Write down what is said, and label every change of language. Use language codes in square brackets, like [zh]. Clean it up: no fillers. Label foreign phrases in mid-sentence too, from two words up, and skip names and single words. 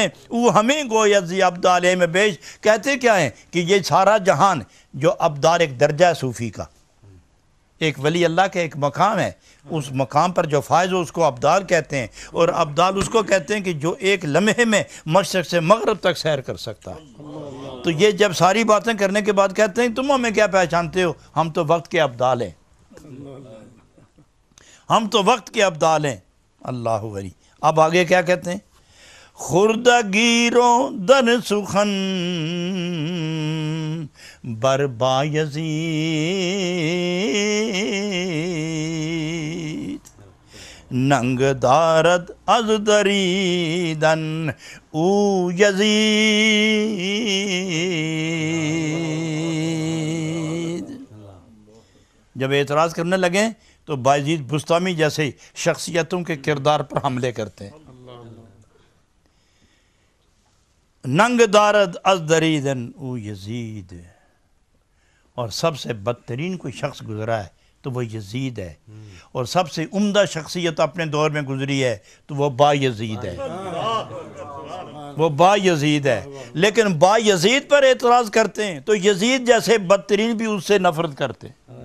[ur] وہ [fa] ہمیں گوید ذی ابدال میں بیش، [ur] کہتے کیا ہیں کہ یہ سارا جہان جو ابدال ایک درجہ ہے صوفی کا، ایک ولی اللہ کا ایک مقام ہے، اس مقام پر جو فائز ہو اس کو ابدال کہتے ہیں، اور ابدال اس کو کہتے ہیں کہ جو ایک لمحے میں مشرق سے مغرب تک سیر کر سکتا ہے۔ تو یہ جب ساری باتیں کرنے کے بعد کہتے ہیں تم ہمیں کیا پہچانتے ہو، ہم تو وقت کے ابدال ہیں، ہم تو وقت کے ابدال ہیں۔ اللہ ولی اب آگے کیا کہتے ہیں؟ [fa] خردگیروں در سخن بر بایزید ننگ دارد از دریدن او یزید. [ur] جب اعتراض کرنے لگیں تو بایزید بسطامی جیسے شخصیتوں کے کردار پر حملے کرتے ہیں. [fa] ننگ دارد از دریدن او یزید. [ur] اور سب سے بدترین کوئی شخص گزرا ہے تو وہ یزید ہے، اور سب سے عمدہ شخصیت اپنے دور میں گزری ہے تو وہ با یزید ہے. وہ با یزید ہے. لیکن با یزید پر اعتراض کرتے ہیں تو یزید جیسے بدترین بھی اس سے نفرت کرتے ہیں.